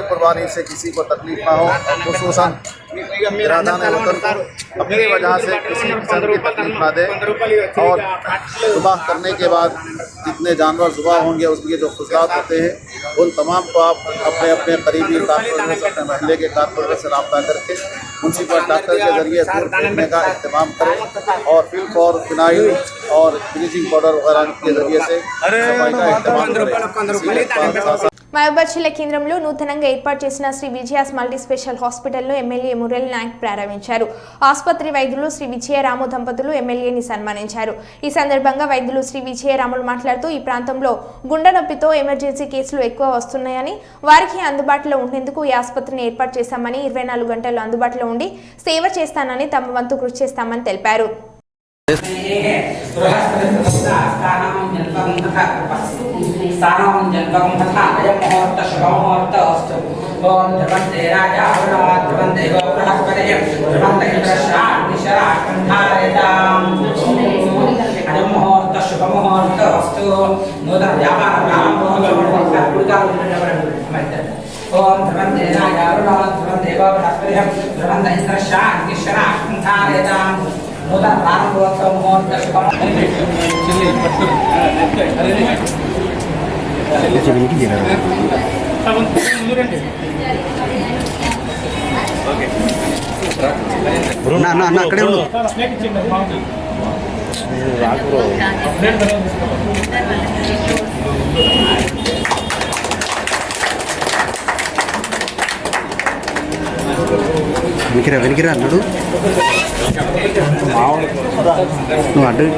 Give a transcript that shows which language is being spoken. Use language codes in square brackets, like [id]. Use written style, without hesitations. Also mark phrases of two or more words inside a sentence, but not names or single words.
[ur] قربانی سے کسی کو تکلیف نہ ہو، اور خصوصاً برادران وطن کو اپنی وجہ سے کسی قسم کی تکلیف نہ دے، اور ذبح کرنے کے بعد جتنے جانور ذبح ہوں گے اس کے جو خصوصیات ہوتے ہیں ان تمام کو آپ اپنے اپنے قریبی کارپوریٹر سے، اپنے محلے کے کارپوریٹر سے رابطہ کر کے [en] municipal doctor [ur] کے ذریعے دور پھینکنے کا اہتمام کریں، اور فی الفور فنائل اور [en] bleaching powder [ur] وغیرہ کے ذریعے سے صفائی کا اہتمام کریں۔ [te] మహబూబాద్ జిల్లా కేంద్రంలో నూతనంగా ఏర్పాటు చేసిన శ్రీ విజయాస్ మల్టీ స్పెషల్ హాస్పిటల్ను ఎమ్మెల్యే మురళి నాయక్ ప్రారంభించారు। ఆసుపత్రి వైద్యులు శ్రీ విజయరాము దంపతులు ఎమ్మెల్యేని సన్మానించారు। ఈ సందర్భంగా వైద్యులు శ్రీ విజయరాములు మాట్లాడుతూ ఈ ప్రాంతంలో గుండె నొప్పితో ఎమర్జెన్సీ కేసులు ఎక్కువ వస్తున్నాయని, వారికి అందుబాటులో ఉండేందుకు ఈ ఆసుపత్రిని ఏర్పాటు చేశామని, 24 గంటలు అందుబాటులో ఉండి సేవ చేస్తానని, తమ వంతు కృషి చేస్తామని తెలిపారు। [sa] सारां जन्मं तथा अयं मुहूर्त शुभमुहूर्त अस्तु। ओम ध्रुवन्ते राजा वरुणः ध्रुवन्ते बृहस्पतिः ध्रुवन्ते इंद्रश्चाग्निशराकण्ठारयताम्। अयं मुहूर्त शुभमुहूर्त अस्तु। नूतन व्यापार प्रारम्भो ओम ध्रुवन्ते राजा वरुणः ध्रुवन्ते बृहस्पतिः ध्रुवन्ते इंद्रश्चाग्निशराकण्ठारयताम्। नूतन प्रारम्भोत्सव मुहूर्त [te] అక్కడే ఉండు। వెనికిరా అన్నాడు నువ్వు అడ్డు